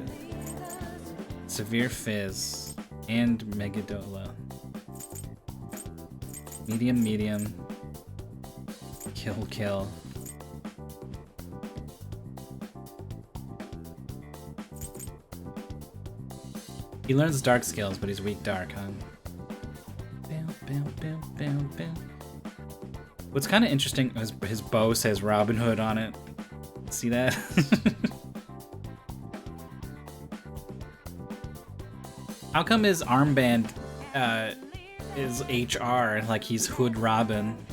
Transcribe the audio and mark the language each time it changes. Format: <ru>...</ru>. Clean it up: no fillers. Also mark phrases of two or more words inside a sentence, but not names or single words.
<en>Severe Fizz. And Megadola. Medium, medium. Kill, kill. He learns dark skills, but he's weak dark, huh? Bam, bam, bam, bam, bam. What's kind of interesting is his bow says Robin Hood on it. See that? How come his armband is HR, like he's Hood Robin?</en>